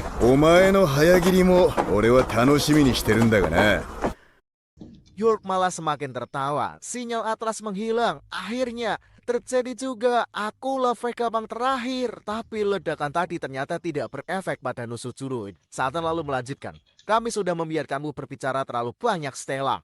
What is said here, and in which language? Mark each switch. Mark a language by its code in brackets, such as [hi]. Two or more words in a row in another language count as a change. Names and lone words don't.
[ja] お前の早切りも俺は楽しみにしてるんだがな。 [id] York malah semakin tertawa. Sinyal Atlas menghilang. Akhirnya terjadi juga. Akulah Vegapunk terakhir. Tapi ledakan tadi ternyata tidak berefek pada Nusujuro. Saturn lalu melanjutkan. Kami sudah membiarkanmu berbicara terlalu banyak, Stella.